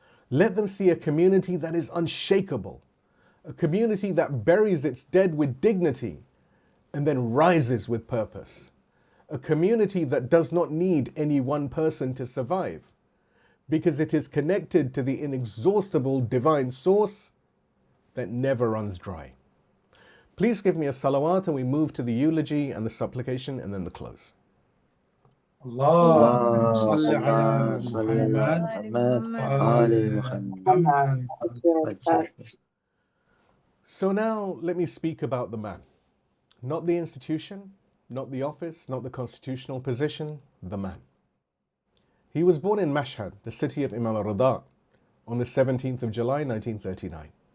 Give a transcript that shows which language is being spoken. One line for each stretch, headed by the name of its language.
English: Let them see a community that is unshakable, a community that buries its dead with dignity and then rises with purpose, a community that does not need any one person to survive because it is connected to the inexhaustible divine source that never runs dry. Please give me a salawat and we move to the eulogy and the supplication and then the close.
Arabic: اللهم صل على محمد وآل محمد.
English: So now let me speak about the man. Not the institution, not the office, not the constitutional position, the man. He was born in Mashhad, the city of Imam al-Rida, on the 17th of July 1939.